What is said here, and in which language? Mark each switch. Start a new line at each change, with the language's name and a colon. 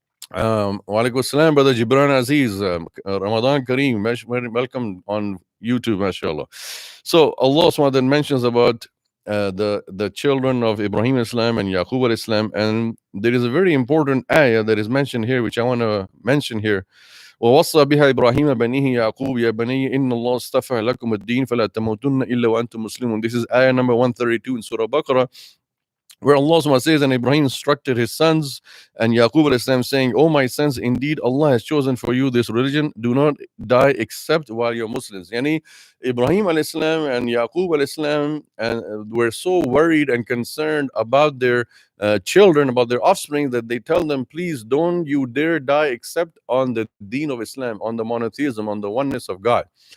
English: Wa alaikum assalam, Brother Gibran Aziz, Ramadan Kareem, welcome on YouTube, mashallah. So Allah subhanahu wa ta'ala mentions about the children of Ibrahim Islam and Yaqub al-Islam, and there is a very important ayah that is mentioned here, which I want to mention here.
Arabic: ووصى بها إبراهيم بنيه يعقوب يا بني إن الله اصطفى لكم الدين فلا تموتن إلا وأنتم مسلمون.
English: This is ayah number 132 in Surah Baqarah. where Allah subhanahu wa ta'ala says, and Ibrahim instructed his sons and Yaqub alayhi salam saying, "O my sons, indeed Allah has chosen for you this religion. Do not die except while you're Muslims." Yani Ibrahim alayhi salam and Yaqub alayhi salam were so worried and concerned about their children, about their offspring, that they tell them, please don't you dare die except on the deen of Islam, on the monotheism, on the oneness of God.